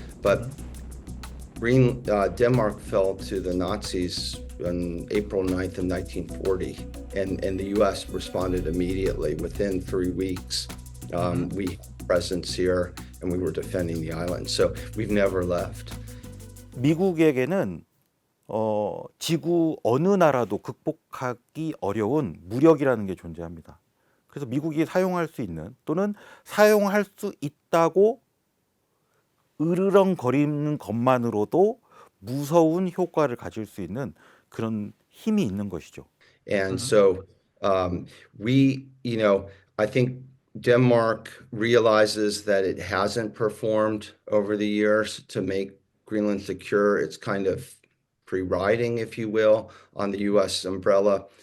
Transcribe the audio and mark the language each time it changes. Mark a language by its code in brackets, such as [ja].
[en] But Denmark fell to the Nazis on April 9th of 1940, and the U.S. responded immediately. Within 3 weeks, we had presence here, and we were defending the island. So we've never left. [ko] 미국에게는 지구 어느 나라도 극복하기 어려운 무력이라는 게 존재합니다. 그래서 미국이 사용할 수 있는 또는 사용할 수 있다고 으르렁거리는 것만으로도 무서운 효과를 가질 수 있는 그런 힘이 있는 것이죠. [en] And so I think Denmark realizes that it hasn't performed over the years to make Greenland secure. It's kind of free riding, if you will, on the U.S. umbrella.